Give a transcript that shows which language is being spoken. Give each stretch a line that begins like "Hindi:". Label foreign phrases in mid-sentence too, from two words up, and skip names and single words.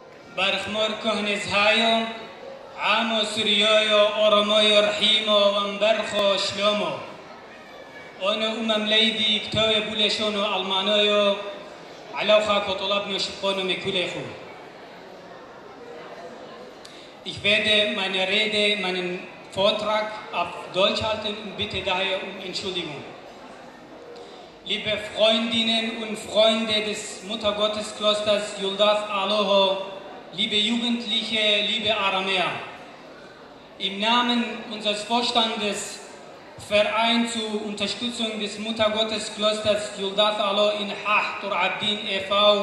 Turoyo: برخمور كهنز هايو عامو سريايو أرمايو رحيمو ومبرخو شلومو أنا ليدي كتوي بولشونو ألمانيو علوخا كطلبنو شبونو مكوليخو.
German: Ich werde meine Rede, meinen Vortrag auf Deutsch halten und bitte daher um Entschuldigung. Liebe Freundinnen und Freunde des Muttergottesklosters Yuldas Aloho, liebe Jugendliche, liebe Aramäer, im Namen unseres Vorstandes Verein zur Unterstützung des Muttergottesklosters Yuldas Aloho in Hach Tur Abdin e.V.